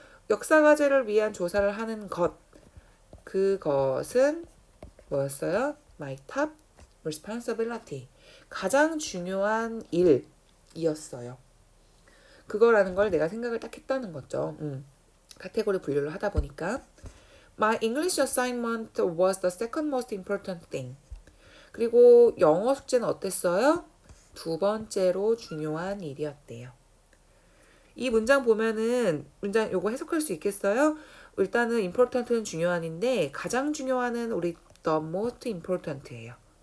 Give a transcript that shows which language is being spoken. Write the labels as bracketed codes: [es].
[ko] 역사 과제를 위한 조사를 하는 것. 그것은 뭐였어요? [en] My top responsibility. [ko] 가장 중요한 일이었어요. 그거라는 걸 내가 생각을 딱 했다는 거죠. 카테고리 분류를 하다 보니까 [en] My English assignment was the second most important thing. [ko] 그리고 영어 숙제는 어땠어요? 2번째로 중요한 일이었대요. 이 문장 보면은 문장 요거 해석할 수 있겠어요? 일단은 important는 중요한인데 가장 중요한은 우리 [en] the most important [ko] 예요.